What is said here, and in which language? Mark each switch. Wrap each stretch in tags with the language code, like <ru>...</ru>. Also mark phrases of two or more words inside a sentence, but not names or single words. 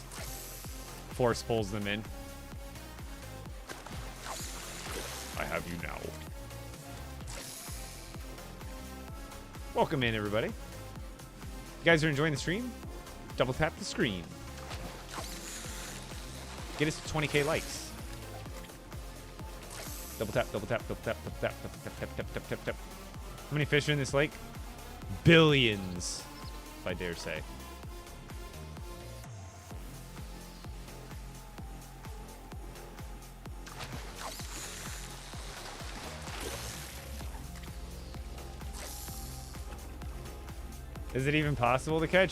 <en>Force pulls them in. I have you now. Welcome in, everybody. You guys are enjoying the stream? Double tap the screen. Get us to 20k likes. Double tap, double tap, double tap, double tap, tap, tap, tap, tap, tap, tap, tap. How many fish are in this lake? Billions, if I dare say. Is it even possible to catch?</en>